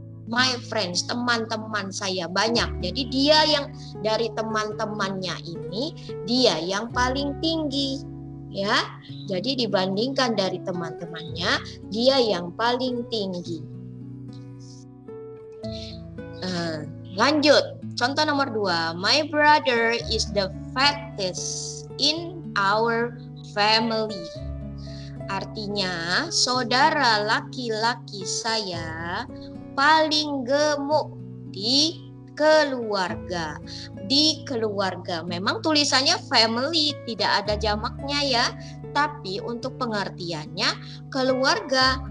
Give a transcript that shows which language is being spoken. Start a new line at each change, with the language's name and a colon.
English: My friends,
Indonesian: teman-teman saya banyak. Jadi dia yang dari teman-temannya ini, dia yang paling tinggi. Ya, jadi dibandingkan dari teman-temannya, dia yang paling tinggi. Lanjut, contoh nomor 2.
English: My brother is the fattest in our family.
Indonesian: Artinya, saudara laki-laki saya paling gemuk di keluarga. Di keluarga, memang tulisannya family, tidak ada jamaknya ya. Tapi untuk pengertiannya keluarga.